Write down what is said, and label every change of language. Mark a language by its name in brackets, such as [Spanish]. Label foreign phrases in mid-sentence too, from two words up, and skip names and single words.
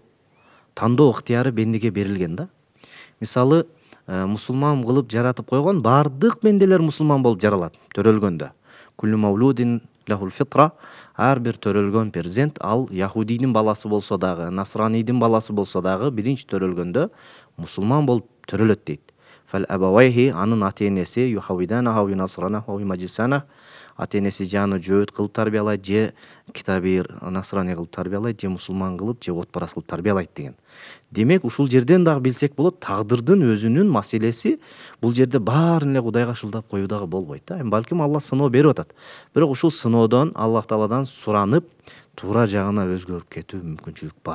[Kyrgyz] Тандоо ыктыяры бендиге берилген да. Мисалы, мусулман кылып жаратып койгон бардык бенделер мусулман болуп жаралат төрөлгөндө. [Arabic] كل مولود له الفطرة. [Kyrgyz] Ар бир төрөлгөн перзент ал яхудийдин баласы болсо дагы, насранийдин баласы болсо дагы биринчи төрөлгөндө мусулман болуп төрөлөт дейт. [Arabic] فأبواه, [Kyrgyz] анын ата-энеси [Arabic] يهودانه و ينصرانه و يمجسانه, [Kyrgyz] ата-энеси жаны жөөт кылып тарбиялайт, же китабир насрани кылып тарбиялайт, же мусулман кылып, же отпарас кылып тарбиялайт деген. Демек, ушул жерден дагы билсек болот, тагдырдын өзүнүн маселеси бул жерде баарын эле Кудайга шылдап коюу дагы болбойт да. Балким Алла сыноо берип атат. Бирок ушул сыноодон Аллах Тааладан суранып, туура жагына өзгөрүп кетүү мүмкүнчүлүк бар.